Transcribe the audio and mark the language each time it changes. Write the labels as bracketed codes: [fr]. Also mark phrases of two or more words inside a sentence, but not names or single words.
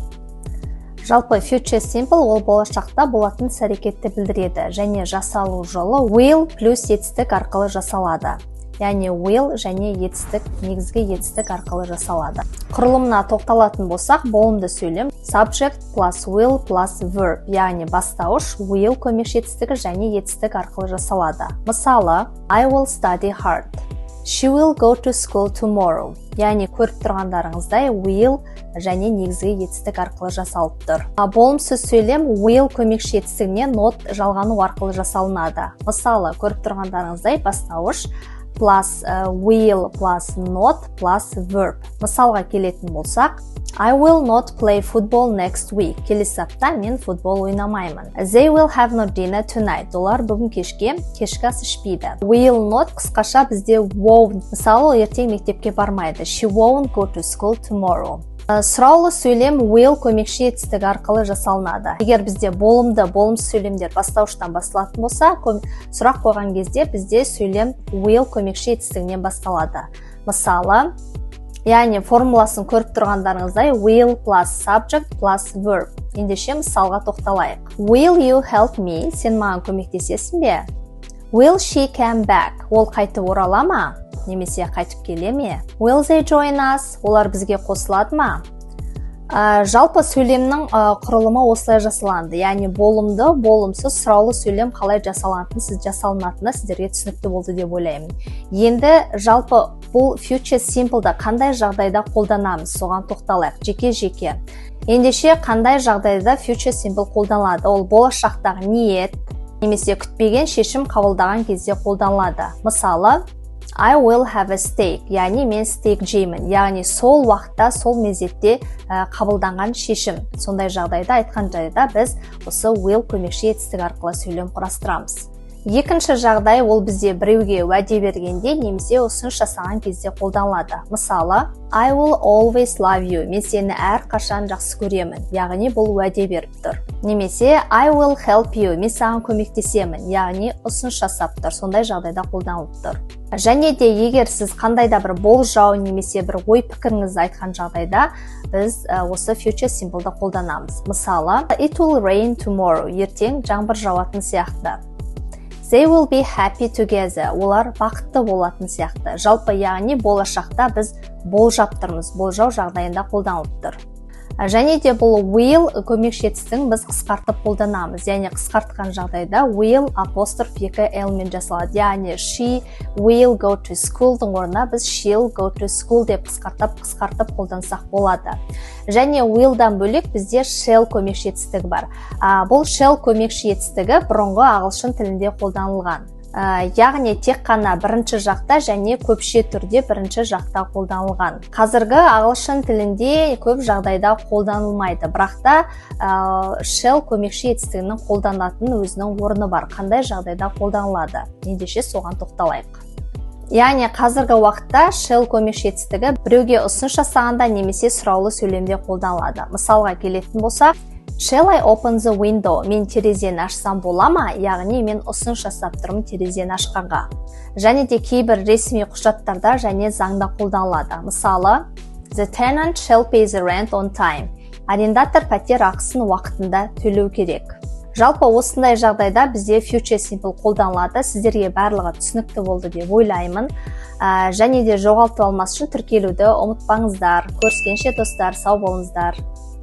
[kk] Жалпы [en] future simple [kk] ол болашақта болатын іс-әрекетті білдіреді және жасалу жолы will плюс етістік арқылы жасалады. Яғни will және етістік, негізгі етістік арқылы жасалады. Құрылымына тоқталатын болсақ, болымды сөйлем [en] subject plus will plus verb, [kk] яғни бастауыш will көмекші етістігі және етістік арқылы жасалады. Мысалы, [en] I will study hard. She will go to school tomorrow. [kk] Яғни көріп тұрғандарыңыздай will және негізгі етістік арқылы жасалып тұр. Болымсыз сөйлем will көмекші етістігіне not жалғану арқылы жасалынады. Мысалы, көріп тұрғандарыңыздай бастауыш [en] plus will plus not plus verb. [kk] Мысалға келетін болсақ, [en] I will not play football next week. [kk] Келесі апта мен футбол ойнамаймын. [en] They will have no dinner tonight. [kk] Олар бүгін кешкі ас ішпейді. [en] Will not [kk] қысқаша бізде [en] won't. [kk] Мысалы, ертең мектепке бармайды. [en] She won't go to school tomorrow. [kk] Сұраулы сөйлем will көмекші етістігі арқылы жасалынады. Егер бізде болымсыз сөйлемдер бастауыштан басталатын болса, сұрақ қойған кезде бізде сөйлем will көмекші етістігінен басталады. Мысалы, яғни формуласын көріп тұрғандарыңыздай [en] will plus subject plus verb. [kk] Ендеше мысалға тоқталайық. [en] Will you help me? [kk] Сен маған көмектесесің бе? [en] Will she come back? [kk] Ол қайтып орала ма? Немесе қайтып келе ме? [en] Will they join us? [kk] Олар бізге қосылады ма? Жалпы сөйлемнің құрылымы осылай жасалынды. Яғни болымсыз, сұраулы сөйлем қалай жасалынатыны сіздерге түсінікті болды деп ойлаймын. Енді жалпы бұл [en] future simple'да [kk] қандай жағдайда қолданамыз, соған тоқталайық жеке-жеке. Ендеше қандай жағдайда [en] future simple [kk] қолданылады? Ол болашақтағы ниет немесе күтпеген шешім қабылдаған кезде қолданылады. Мысалы, [en] I will have a steak, [kk] яғни мен стейк жеймін, яғни сол уақытта, сол мезетте қабылданған шешім. Сондай жағдайда айтқан жайда біз осы will көмекші етістік арқылы сөйлем құрастырамыз. Екінші жағдай ол бізде біреуге уәде бергенде немесе ұсыныс жасаған кезде қолданылады. Мысалы, [en] I will always love you, [kk] мен сені әрқашан жақсы көремін, яғни бұл уәде беріп тұр. [en] Немесе I will help you, [kk] мен саған көмектесемін, яғни ұсыныс жасап тұр, сондай жағдайда қолданылып тұр. Және де егер сіз қандайда бір болжау немесе бір ой пікіріңізді айтқан жағдайда біз осы [en] future simple'ды [kk] қолданамыз. Мысалы, [en] it will rain tomorrow, [kk] ертең жаңбыр жауатын сияқты. [en] They will be happy together. [kk] Олар бақытты болатын сияқты. Жалпы яғни болашақта біз болжап тұрмыз, болжау жағдайында қолданылып тұр. Және де бұл will көмекші етістігін біз қысқартып қолданамыз. Яғни қысқартқан жағдайда will апостроф 2 l-мен жасалады. [en] Яғни she will go to school-дың [kk] орнына біз [en] she'll go to school [kk] деп қысқартып қолдансақ болады. Және will-дан бөлек бізде shall көмекші етістігі бар. Бұл shall көмекші етістігі бұрынғы ағылшын тілінде қолданылған. Яғни тек қана бірінші жақта және көпше түрде бірінші жақта қолданылған. Қазіргі ағылшын тілінде көп жағдайда қолданылмайды, бірақ та shall көмекші етістігінің қолданатын өзінің орны бар. Қандай жағдайда қолданылады? Ендеше соған тоқталайық. Яғни қазіргі уақытта shall көмекші етістігі біреуге ұсыныс жасағанда немесе сұраулы сөйлемде қолданылады. Мысалға келетін болсақ, [en] Shall I open the window? [kk] Мен терезені ашсам бола ма? Яғни мен ұсыныс жасап тұрмын терезені ашқанға. Және де кейбір ресми құжаттарда және заңда қолданылады. Мысалы, [en] the tenant shall pay the rent on time. [kk] Арендатор пәтер ақысын уақытында төлеу керек. Жалпы осындай жағдайда бізде [en] future simple [kk] қолданылады. Сіздерге барлығы түсінікті болды деп ойлаймын. Және де жоғалтып алмас үшін тіркелуді ұмытпаңыздар. Көріскенше достар, сау болыңыздар.